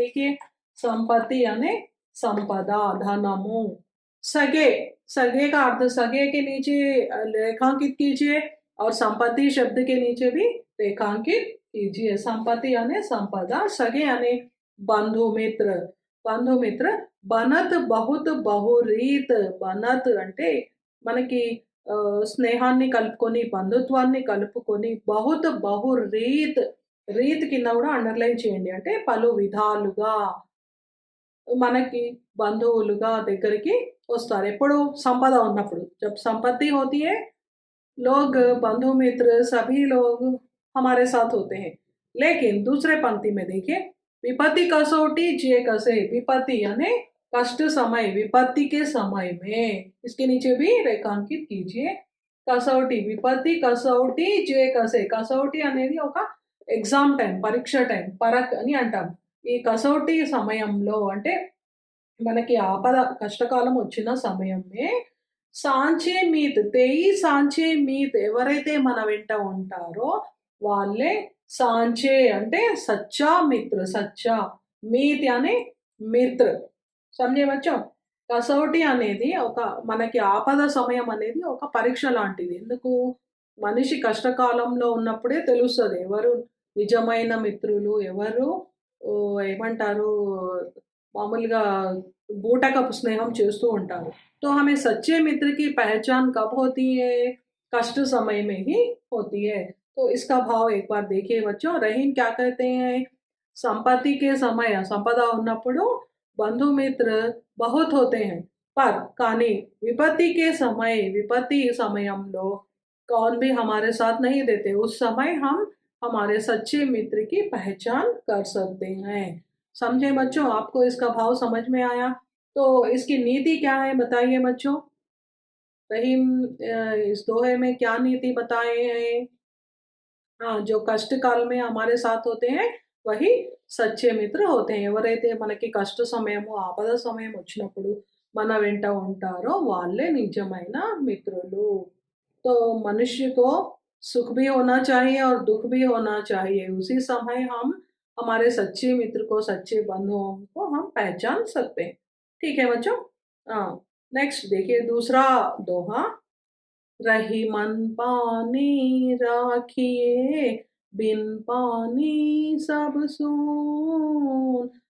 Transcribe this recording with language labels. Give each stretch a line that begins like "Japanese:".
Hindi: देखिए, संपत्ति यानी संपदा, धनमु। सगे, सगे का अर्थ सगे के नीचे रेखांकित कीजिए और संपत्ति शब्द के नीचे भी रेखांकित कीजिए। संपत्ति यानी संपदा, सगे यानी बंधु मित्र, బంధుమిత్ర। బనత్ బహుత్ బహురీత్।
Telugu: బనత్ అంటే మనకి స్నేహాన్ని కలుపుకొని, బంధుత్వాన్ని కలుపుకొని, బహుత్ బహురీత్, రీత్ కింద కూడా అండర్‌లైన్ చేయండి। అంటే పలు విధాలుగా మనకి బంధువులుగా దగ్గరికి వస్తారు। ఎప్పుడు? సంపద ఉన్నప్పుడు।
Hindi: जब संपत्ति होती है, लोग बंधु मित्र सभी लोग हमारे साथ होते हैं। लेकिन दूसरे पंक्ति में देखिए, विपत्ति कसौटी जे कसे, विपत्ति यानी कष्ट समय, विपत्ति के समय में इसके नीचे भी रेखांकित कीजिए। कसौटी, विपत्ति कसौटी जे कसे, कसौटी
Telugu: అనేది ఒక ఎగ్జామ్ టైం, పరీక్ష టైం, పరక్ అని అంటాం. ఈ కసౌటి సమయంలో అంటే మనకి ఆపద కష్టకాలం వచ్చిన సమయమే సాంచే మీత్, తేయి సాంచే మీత్ ఎవరైతే మన వెంట ఉంటారో వాళ్ళే సాంచే అంటే సచ్చా మిత్ర, సచ్చా మీత్ యాని మిత్ర.
Hindi: సమझे बच्चों?
Telugu: కసౌటి అనేది ఒక మనకి ఆపద సమయం అనేది ఒక పరీక్ష లాంటిది. ఎందుకు? మనిషి కష్టకాలంలో ఉన్నప్పుడే తెలుస్తది. ఎవరు నిజమైన మిత్రులు, ఎవరు ఏమంటారు మామూలుగా బూటకపు స్నేహం చేస్తూ ఉంటారు.
Hindi: तो हमें सच्चे मित्र की पहचान कब होती है? कष्ट समय में ही होती है. तो इसका भाव एक बार देखिए बच्चों. रहीम क्या कहते हैं? संपत्ति के समय संपदा
Telugu: ఉన్నప్పుడు బంధుమిత్ర
Hindi: बहुत होते हैं. पर కానీ विपत्ति के समय विपत्ति సమయంలో कौन भी हमारे साथ नहीं देते. उस समय हम हमारे सच्चे मित्र की पहचान कर सकते हैं. समझे बच्चों? आपको इसका भाव समझ में आया? तो इसकी नीति क्या है बताइए बच्चों? रहीम इस दोहे में क्या नीति बताए हैं? हाँ, जो कष्ट काल में हमारे साथ होते हैं वही సచ్చే మిత్ర होते हैं.
Telugu: ఎవరైతే మనకి కష్ట సమయము, ఆపద సమయం వచ్చినప్పుడు మన వెంట ఉంటారో వాళ్ళే నిజమైన మిత్రులు.
Hindi: तो मनुष्य को सुख भी होना चाहिए और दुःख भी होना चाहिए. उसी समय हम हमारे सच्चे मित्र को, सच्चे बंधुओं को हम पहचान सकते हैं. ठीक है बच्चों? हाँ, नेक्स्ट देखिए दूसरा दोहा. रही मन पानी राखिए, बिन पानी सब सून.